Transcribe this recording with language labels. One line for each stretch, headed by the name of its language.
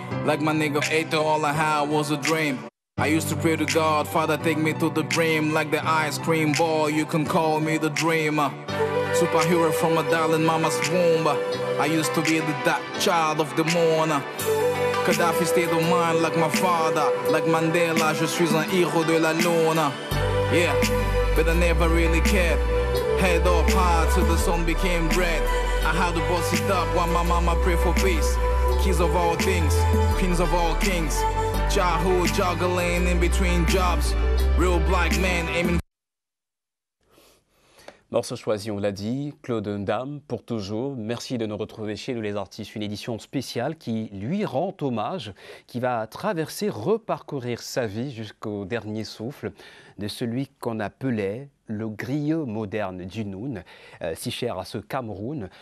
English: Like my nigga Ato, all I had was a dream. I used to pray to God, Father, take me to the dream. Like the ice cream ball, you can call me the dreamer. Superhero from a darling mama's womb. I used to be the child of the morning. Gaddafi stayed on mine like my father. Like Mandela,
French: je suis un héros de la lune.
English: Yeah, but I never really cared. Head up high till the sun became red. I had to bust it up while my mama pray for peace. Keys of all things, queens of all kings. Childhood juggling in between jobs. Real black man aiming.
French: Morceau choisi, on l'a dit, Claude Ndam, pour toujours. Merci de nous retrouver chez nous les artistes. Une édition spéciale qui lui rend hommage, qui va traverser, reparcourir sa vie jusqu'au dernier souffle de celui qu'on appelait le griot moderne du Noun, si cher à ce Cameroun.